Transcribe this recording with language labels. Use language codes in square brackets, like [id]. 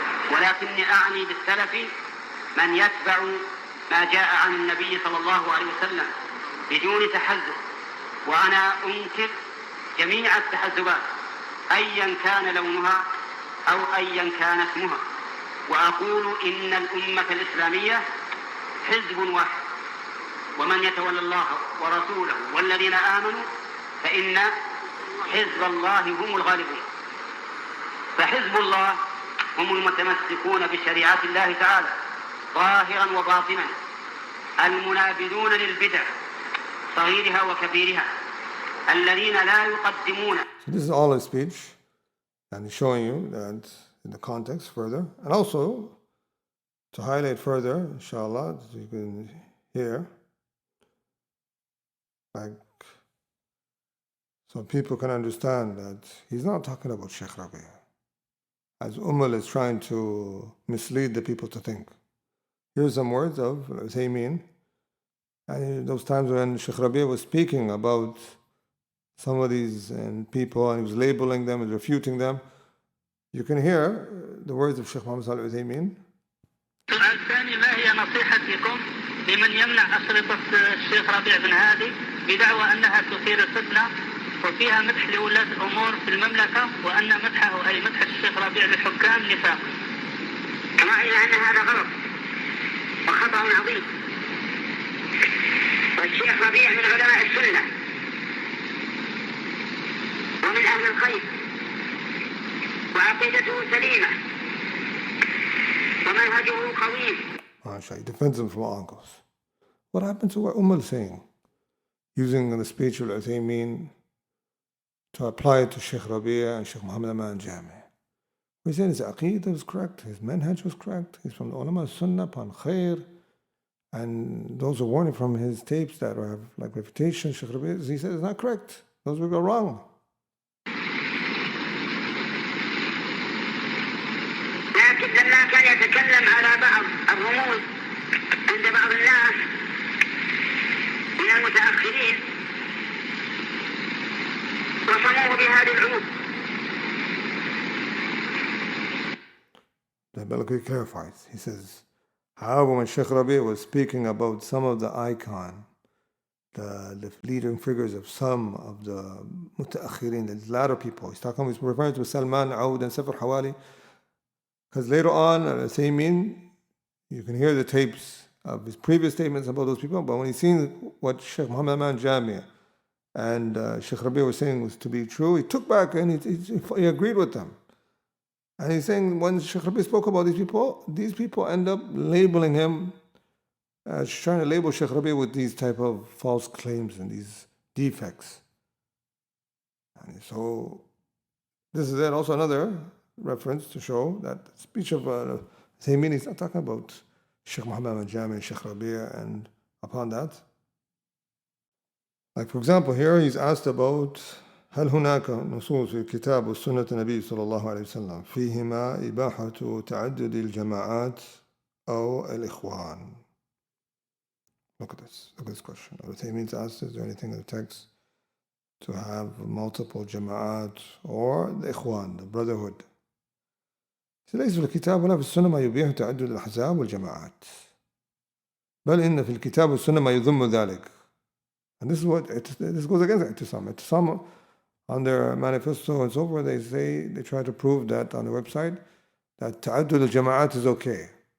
[ar] ولكني أعني بالسلف من يتبع ما جاء عن النبي صلى الله عليه وسلم بدون تحزب، وأنا أنكر جميع التحزبات أيا كان لونها أو أيا كان اسمها، وأقول إن الأمة الإسلامية حزب واحد، ومن يتولى الله ورسوله والذين آمنوا فإن حزب الله هم الغالبون. فحزب الله هم المتمسكون بشريعة الله تعالى ظاهرا وباطنا المنابذون للبدع صغيرها وكبيرها الذين لا يقدمون. [en] So this is all his speech, and he's showing you that in the context further, and also to highlight further, inshallah, that you can hear, like, so people can understand that he's not talking about Shaykh Rabi', as Umal is trying to mislead the people to think. Here's some words of Uthaymin, and in those times when Shaykh Rabi' was speaking about some of these people, and he was labeling them and refuting them, You can hear the words of Shaykh Muhammad Salih Uthaymin. [ar] السؤال الثاني: ما هي نصيحتكم لمن يمنع أشرطة الشيخ ربيع بن هادي بدعوى أنها تثير الفتنة وفيها مدح لولاة الأمور في المملكة وأن مدحه أي مدح الشيخ ربيع للحكام نفاق؟ رأينا أن هذا غلط وخطأ عظيم، والشيخ ربيع من علماء السنة ومن أهل الخير وعقيدته سليمة ومنهجه قويم. [en] He defends him from all angles. What happened to what Umal saying? Using the speech of Uthaymin to apply it to Shaykh Rabi'a and Shaykh Muhammad Aman Jami. We said his aqeedah was correct, his manhaj was correct, he's from the ulama sunnah upon khair, and those are warning from his tapes that have like refutation, Shaykh Rabi'a, he said it's not correct, those will go wrong. [ar] لكن لما كان يتكلم على بعض الرموز عند بعض الناس من المتأخرين وصموه بهذه العود. [en] The Balakhi clarifies. He says, however, when Shaykh Rabi' was speaking about some of the icon, the leading figures of some of the mutaakhirin, the latter people, he's referring to Salman, Aoud, and Safar Hawali, because later on, Uthaymin, you can hear the tapes of his previous statements about those people, but when he's seen what Shaykh Muhammad Aman Jami and Shaykh Rabi' was saying was to be true, he took back and he agreed with them. And he's saying when Shaykh Rabi' spoke about these people end up labeling him as trying to label Shaykh Rabi' with these type of false claims and these defects. And so this is also another reference to show that the speech of Uthaymin is not talking about Shaykh Muhammad Jami and Shaykh Rabi' and upon that. Like for example here he's asked about [ar] هل هناك نصوص في الكتاب والسنة النبي صلى الله عليه وسلم فيهما إباحة تعدد الجماعات أو الإخوان. [en] Look at this question. Uthaymin's asked, is there anything in the text to have multiple jama'at or the ikhwan, the brotherhood? [ar] ليس في الكتاب ولا في السنة ما يبيح تعدد الأحزاب والجماعات بل إن في الكتاب والسنة ما يذم ذلك. [en] And this goes against Itisaam. Itisaam on their manifesto and so forth, they try to prove that on the website that ta'addud al-jama'at is okay.